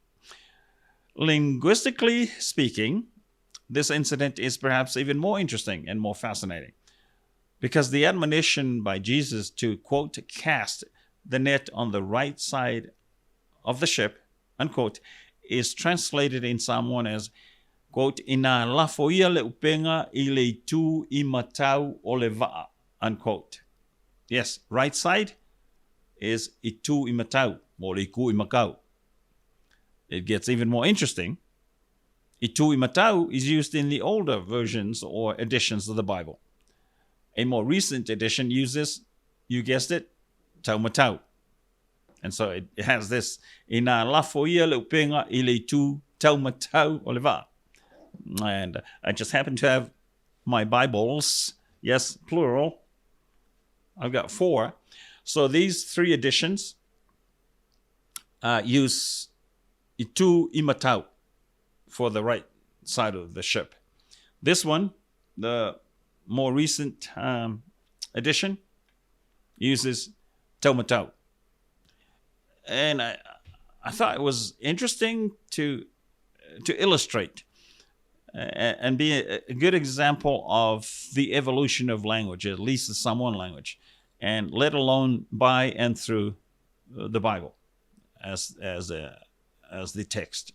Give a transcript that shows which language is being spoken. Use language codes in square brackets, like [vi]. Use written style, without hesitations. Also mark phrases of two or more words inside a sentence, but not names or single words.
[en] Linguistically speaking, this incident is perhaps even more interesting and more fascinating because the admonition by Jesus to, quote, cast the net on the right side of the ship, unquote, is translated in Samoan as, quote, [sm] ina lafoia le upenga I le tu I matau o le va'a, [en] unquote. Yes, right side is [sm] itu I matau, [en] or [sm] iku I makau. [en] It gets even more interesting. [sm] Itu I matau [en] is used in the older versions or editions of the Bible. A more recent edition uses, you guessed it, [sm] tau matau. [en] And so it has this, [sm] ina lafoia le upenga I le tu tau matau o le va'a. [en] And I just happen to have my Bibles, yes, plural. I've got 4. So these 3 editions use [sm] itu I matau [en] for the right side of the ship. This one, the more recent edition, uses [sm] tau matau. [en] And I thought it was interesting to illustrate and be a good example of the evolution of language, at least the Samoan language, and let alone by and through the Bible as the text.